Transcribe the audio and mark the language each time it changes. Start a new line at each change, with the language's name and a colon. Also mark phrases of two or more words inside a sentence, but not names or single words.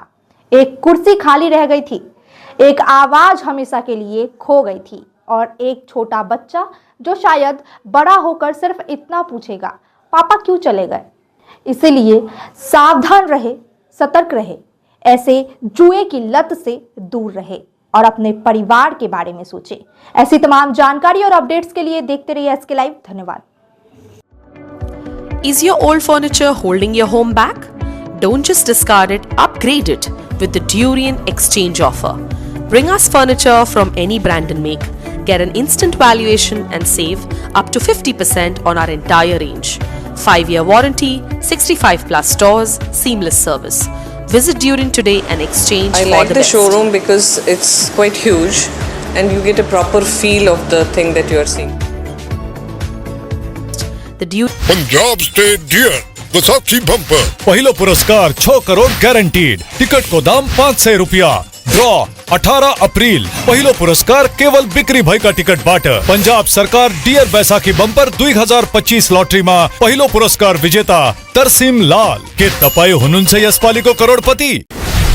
Hindi: एक कुर्सी खाली रह गई थी, एक आवाज हमेशा के लिए खो गई थी, और एक छोटा बच्चा जो शायद बड़ा होकर सिर्फ इतना पूछेगा, पापा क्यों चले गए। इसीलिए सावधान रहे, सतर्क रहे, ऐसे जुए की लत से दूर रहे। और अपने परिवार के बारे में सोचें। ऐसी तमाम जानकारी और अपडेट्स के लिए देखते रहिए SK लाइव। धन्यवाद।
English: Is your old furniture holding your home back? Don't just discard it, upgrade it with the Durian Exchange offer. Bring us furniture from any brand and make. Get an instant valuation and save up to 50% on our entire range. 5-year warranty, 65 plus stores, seamless service. Visit Durian today and exchange I for like the best. showroom because it's quite huge and you get a proper feel of the thing that you are seeing. The Durian
Nepali: पंजाब स्टेट डियर वसाखी बंपर पहिलो पुरस्कार 6 करोड़ गॅरंटीड। तिकट को दाम 500 रुपया। ड्रॉ 18 अप्रिल। पहिलो पुरस्कार केवल बिक्री भएका टिकटबाट। पंजाब सरकार डियर बैसाखी बम्पर 2025 लटरीमा पहिलो पुरस्कार विजेता तरसिम लाल। के तपाई हुनुहुन्छ यसपालिको करोडपति?